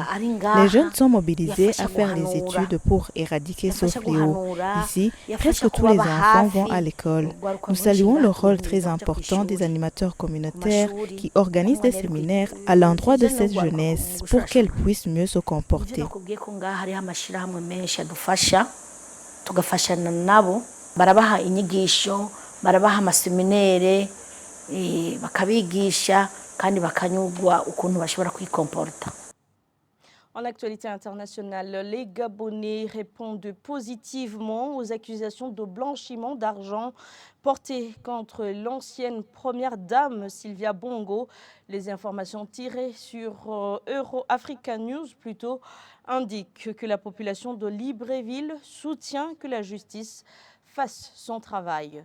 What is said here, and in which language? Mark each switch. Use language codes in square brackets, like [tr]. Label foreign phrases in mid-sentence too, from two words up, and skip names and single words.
[fr] Les jeunes sont mobilisés à faire des études pour éradiquer ce fléau. Ici, presque tous les enfants vont à l'école. Nous saluons le rôle très important des animateurs communautaires qui organisent des séminaires à l'endroit de cette jeunesse pour qu'elle puisse mieux se comporter. [rn] Barabaha inyigisho, barabaha amaseminere, bakabigisha kandi bakanyugwa ukuntu bashobora kwikomporta. [fr] En actualité internationale, les Gabonais répondent positivement aux accusations de blanchiment d'argent portées contre l'ancienne première dame Sylvia Bongo. Les informations tirées sur Euro-Africa News indiquent que la population de Libreville soutient que la justice fasse son travail.